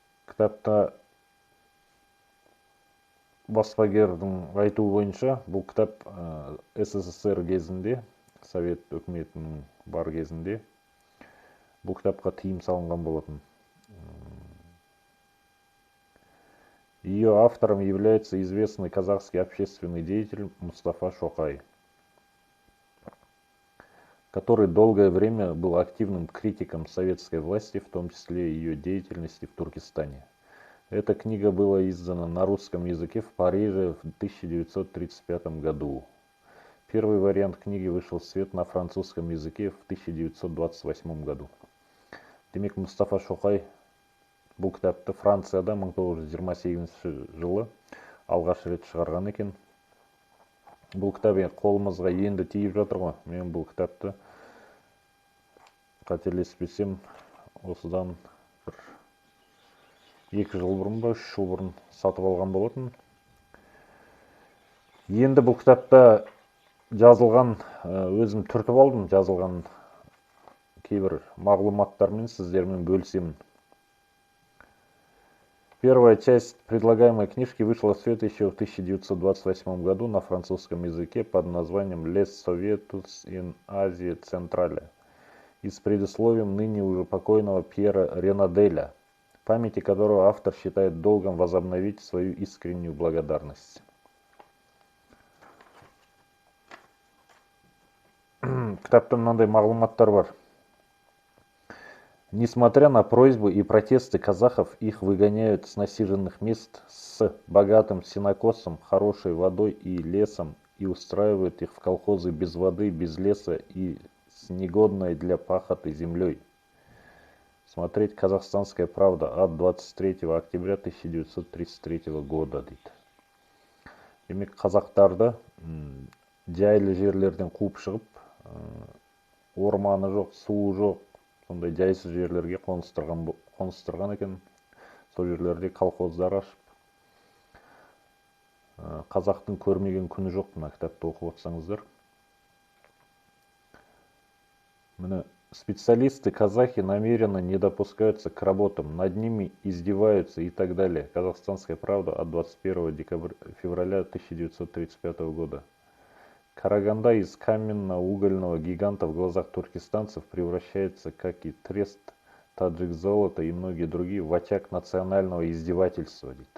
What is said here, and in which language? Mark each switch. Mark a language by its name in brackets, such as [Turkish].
[Kazakh] Кітапта баспагердің айтуы бойынша бұл кітап СССР кезінде, Совет үкіметінің бар кезінде бұл кітапқа тыйым салынған болатын. [Russian] Ее автором является известный казахский общественный деятель Мұстафа Шоқай, который долгое время был активным критиком советской власти, в том числе ее деятельности в Туркестане. Эта книга была издана на русском языке в Париже в 1935 году. Первый вариант книги вышел в свет на французском языке в 1928 году. [Kazakh] Демек, Мұстафа Шоқай бұл кітапты Францияда 1928 жылы алғаш рет шығарған екен. Бұл кітап қолымызға енді тиіп жатыр ғой. Мен бұл кітапты қателеспесем осыдан 2 жыл бұрын ба, 3 жыл бұрын сатып алған болатын. Енді бұл кітапта жазылған, өзім түртіп алдым, жазылған кейбір мағлұматтармен сіздермен бөлісемін. [Russian] Первая часть предлагаемой книжки вышла в свет еще в 1928 году на французском языке под названием «Les Soviets in Asie Centrale» и с предисловием ныне уже покойного Пьера Ренаделя, памяти которого автор считает долгом возобновить свою искреннюю благодарность. [Kazakh] Кітапта мынандай мағлұматтар бар. [Russian] Несмотря на просьбы и протесты казахов, их выгоняют с насиженных мест с богатым сенокосом, хорошей водой и лесом и устраивают их в колхозы без воды, без леса и с негодной для пахоты землей. Смотреть «Казахстанская правда» от 23 октября 1933 года. [Kazakh] Демек, қазақтарды жайлы жерлерден қуып шығып, орманы жоқ, суы жоқ, сондай жайсыз жерлерге қоныстырған екен. Сол жерлерде колхоздар ашып, қазақтың көрмеген күні жоқ. Мына кітапты оқып отырсаңыздар. [Russian] Міне, специалисты казахи намеренно не допускаются к работам, над ними издеваются и так далее. Казахстанская правда от 21 февраля 1935 года. Караганда из каменно-угольного гиганта в глазах туркестанцев превращается, как и трест, таджик золота и многие другие, в очаг национального издевательства.